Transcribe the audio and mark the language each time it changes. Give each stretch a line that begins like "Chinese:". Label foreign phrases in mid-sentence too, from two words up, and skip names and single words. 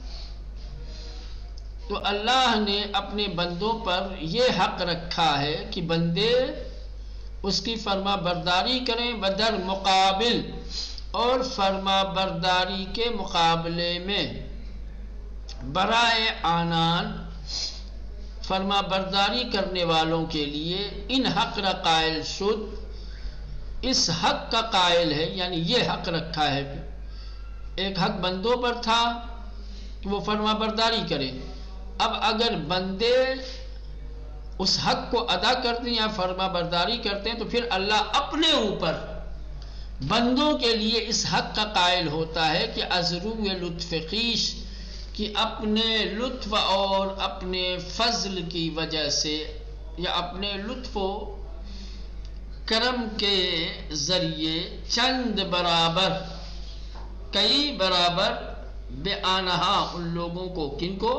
Urdu: تو اللہ نے اپنے بندوں پر یہ حق رکھا ہے کہ بندے اس کی فرما برداری کریں
Persian: بدر مقابل،
Urdu: اور فرما برداری کے مقابلے میں
Persian: برائے آنان
Urdu: فرما برداری کرنے والوں کے لیے
Persian: ان حق را قائل شد.
Urdu: اس حق کا قائل ہے یعنی یہ حق رکھا ہے. ایک حق بندوں پر تھا کہ وہ فرما برداری کرے. اب اگر بندے اس حق کو ادا کرتے ہیں یا فرما برداری کرتے ہیں تو پھر اللہ اپنے اوپر بندوں کے لیے اس حق کا قائل ہوتا ہے کہ
Persian: ازرو لطف خویش،
Urdu: کہ اپنے لطف اور اپنے فضل کی وجہ سے یا اپنے لطف و کرم کے ذریعے چند برابر کئی برابر
Persian: بے آنہا
Urdu: ان لوگوں کو، کن کو؟